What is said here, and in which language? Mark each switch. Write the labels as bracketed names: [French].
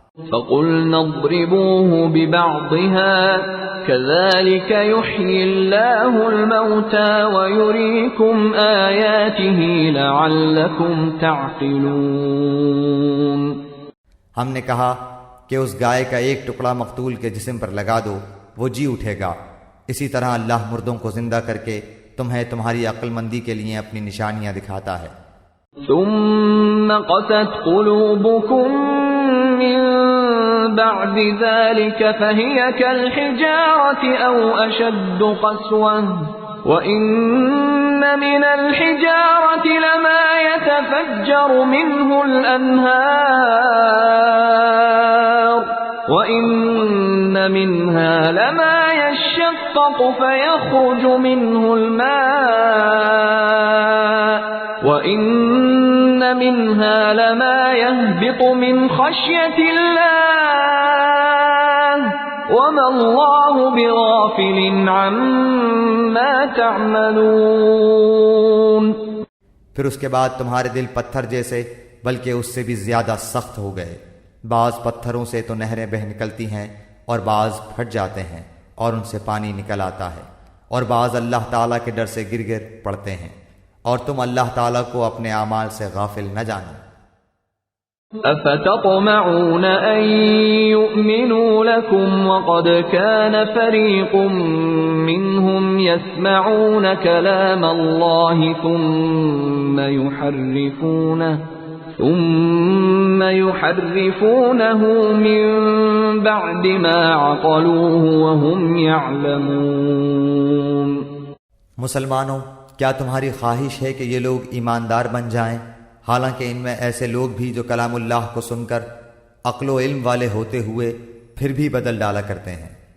[Arabic] فَقُلْنَا اضْرِبُوهُ بِبَعْضِهَا كَذَلِكَ يُحْيِي اللَّهُ الْمَوْتَى وَيُرِيكُمْ آيَاتِهِ لَعَلَّكُمْ تَعْقِلُونَ. [Urdu] ہم نے کہا کہ اس گائے کا ایک ٹکڑا مقتول کے جسم پر لگا دو، وہ جی اٹھے گا. اسی طرح اللہ مردوں کو زندہ کر کے تمہیں تمہاری عقل مندی کے لیے اپنی نشانیاں دکھاتا ہے. [Arabic] ثُمَّ قَسَتْ قُلُوبُكُمْ من بعد ذلك فهي كالحجارة أو أشد قسوة وإن من الحجارة لما يتفجر منه الأنهار وإن منها لما يشقق فيخرج منه الماء وَإِنَّ مِنْهَا لَمَا يَهْبِطُ مِنْ خَشْيَةِ اللَّهِ وَمَا اللَّهُ بِغَافِلٍ عَمَّا تَعْمَلُونَ. [Urdu] پھر اس کے بعد تمہارے دل پتھر جیسے بلکہ اس سے بھی زیادہ سخت ہو گئے. بعض پتھروں سے تو نہریں بہہ نکلتی ہیں اور بعض پھٹ جاتے ہیں اور ان سے پانی نکل آتا ہے، اور بعض اللہ تعالیٰ کے ڈر سے گر گر پڑتے ہیں، اور تم اللہ تعالیٰ کو اپنے اعمال سے غافل نہ جانو. [Arabic] افتطمعون ان يؤمنوا لكم وقد كان فريق منهم يسمعون كلام الله ثم يحرفونه من بعد ما عقلوه وهم يعلمون. [Urdu] مسلمانوں، کیا تمہاری خواہش ہے کہ یہ لوگ ایماندار بن جائیں حالانکہ ان میں ایسے لوگ بھی جو کلام اللہ کو سن کر عقل و علم والے ہوتے ہوئے پھر بھی بدل ڈالا کرتے ہیں.